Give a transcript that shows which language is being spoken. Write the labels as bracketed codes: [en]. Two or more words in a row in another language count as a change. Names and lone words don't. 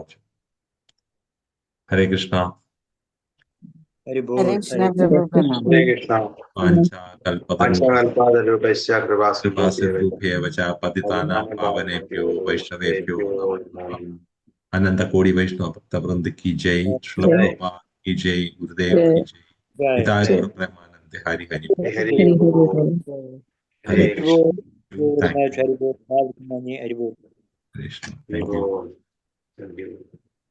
[sa] हरे कृष्ण. [bn] হরি বোল. [sa] हरे कृष्ण ഹരി [ml] പ്രഭു പ്രണാമം. [sa] हरे कृष्ण. വാഞ്ചാകൽപതരുഭ്യോ കൃപാസിന്ധുഭ്യോ च पतितानां पावनेभ्यो वैष्णवेभ्यो नमो नमः. अनन्तकोटि वैष्णव भक्तवृन्द [hi] की जय. श्रील प्रभुपाद की जय. गुरुदेव की जय. [bn] পিতায় গৌর প্রেমানন্দ হরি হরি. [sa] ഹരി हरे [bn] হরি বোল. [sa] कृष्ण. [en] Thank you. [bn] হরি বোল. [en] Krishna. [sa] ഹരി [en] Thank you. Thank you.